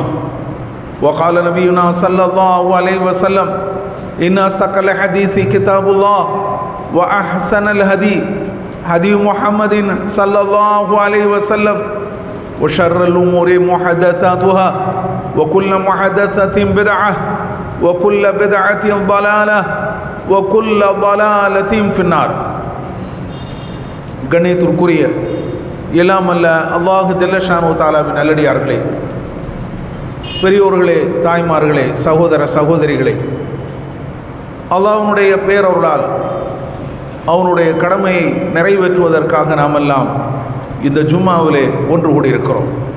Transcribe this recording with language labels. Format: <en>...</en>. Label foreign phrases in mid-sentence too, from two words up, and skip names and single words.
<ar>وقال نبينا صلى الله عليه وسلم إن أصدق الحديث كتاب الله وأحسن الهدي هدي محمد صلى الله عليه وسلم وشر الأمور محدثاتها وكل محدثة بدعة وكل بدعة ضلالة وكل ضلالة في النار.</ar> <ta>கண்ணியத்திற்குரிய எல்லாம் அல்ல</ta> <ar>الله جل شأنه تعالى</ar> <ta>நல்லடியார்களே, பெரியோர்களே, தாய்மார்களே, சகோதர சகோதரிகளே, அல்லாஹ்வுடைய பேரருளால் அவனுடைய கடமையை நிறைவேற்றுவதற்காக நாம் எல்லாம் இந்த ஜும்மாவிலே ஒன்று கூடியிருக்கிறோம்.</ta>